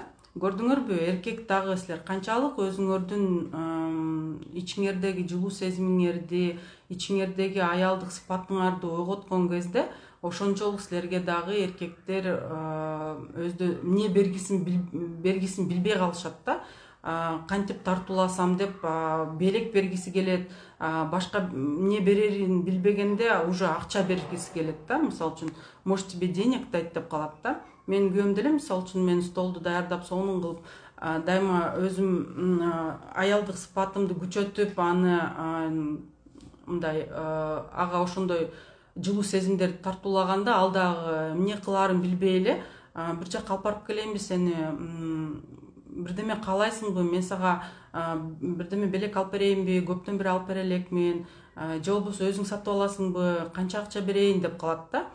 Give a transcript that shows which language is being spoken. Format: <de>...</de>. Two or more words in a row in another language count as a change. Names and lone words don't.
<ky>Көрдүңөрбү, эркек дагы силер канчалык өзүңөрдүн ичиңердеги жылуу сезимиңерди, ичиңердеги аялдык сыпатыңарды ойготкон кезде, ошончолук силерге дагы эркектер эмне бергисин билбей калышат да. Кантип тартууласам деп белек бергиси келет, башка эмне берерин билбегенде уже акча бергиси келет да. Мисалы үчүн,</ky> <ru>может тебе денег дать</ru> <ky>деп калат да. Мен күйөөм деле мисалы үчүн мен столду даярдап сонун кылып, дайыма өзүм аялдык сыпатымды күчөтүп, аны мындай ага ошондой жылуу сезимдерди тартуулаганда, ал дагы эмне кылаарын билбей эле бир жакка алып барып келейинби сени, бирдеме каалайсыңбы, мен сага бирдеме белек алып берейинби, көптөн бери алып бере элекмин, же болбосо өзүң сатып аласыңбы, канча акча берейин деп калат да.</ky>